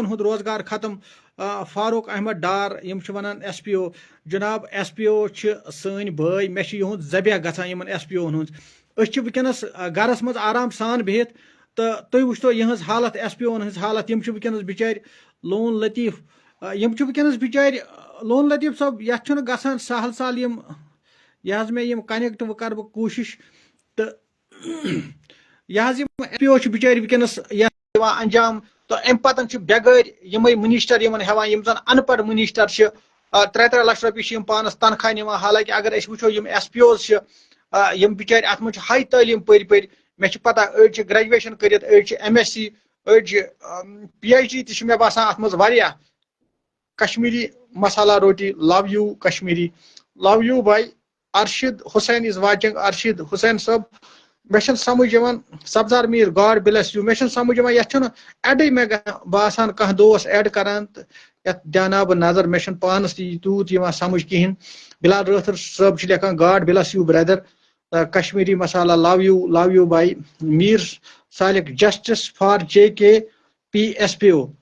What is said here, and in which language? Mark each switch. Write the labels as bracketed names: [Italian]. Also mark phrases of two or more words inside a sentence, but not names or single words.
[Kashmiri] ہُنٛد روزگار ختم فاروق احمد ڈار یِم چھِ وَنان ایس پی او جِناب ایس پی او چھِ سٲنۍ بٲے مےٚ چھِ یِہُنٛد ذبیح گژھان یِمن ایس پی اوَن ہٕنٛز أسۍ چھِ وٕنکیٚنس گرس منٛز آرام سان بِہِتھ تہٕ تُہۍ وٕچھتو یِہٕنٛز حالت ایس پی اوَن ہٕنٛز حالت یِم چھِ وٕنکیٚنس بِچٲرۍ لون لطیف یِم چھِ وٕنکیٚنس بِچٲرۍ لون لطیف صٲب یَتھ چھُنہٕ گژھان سہل یِم یہِ حظ مےٚ یِم کَنیکٹ وۄنۍ کَرٕ بہٕ کوٗشِش تہٕ یہِ حظ یِم ایس پی او چھِ بِچٲرۍ وٕنکیٚنس یَتھ دِوان انجام تہٕ اَمہِ پَتہٕ چھِ بٮ۪گٲرۍ یِمے مٔنِشٹر یِمن ہٮ۪وان یِم زَن ان پڑھ مٔنِشٹر چھِ 3 لَچھ رۄپیہِ چھِ یِم پانَس تنخواہ نِوان حالانکہِ اگر أسۍ وٕچھو یِم ایس پی اوز چھِ یِم بِچٲرۍ اَتھ منٛز چھِ ہاے تعلیٖم پٔرۍ مےٚ چھِ پَتہ أڑۍ چھِ گریجویشن کٔرِتھ أڑۍ چھِ ایم ایس سی أڑۍ چھِ پی ایچ ڈی تہِ چھِ مےٚ باسان اَتھ منٛز واریاہ کشمیری مسالہ روٹی [English] love you [Kashmiri] کشمیری [English] love you [Kashmiri] باے ارشد حسین [English] is watching [Kashmiri] ارشد حسین صٲب مےٚ چھُنہٕ سمجھ یِوان سبزار میٖر [English] God bless you [Kashmiri] مےٚ چھُنہٕ سمجھ یِوان یَتھ چھُنہٕ ایڈٕے مےٚ باسان کانٛہہ دوس ایڈ کران تہٕ یَتھ دیاناو بہٕ نظر مےٚ چھُنہٕ پانس تہِ تیوٗت یِوان سمجھ کِہینۍ بِلال رٲتھر صٲب چھِ لیکھان [English] God bless you brother [Kashmiri] کشمیری مسالہ [English] love you [Kashmiri] باے میٖر سالِک [English] Justice for JKP SPO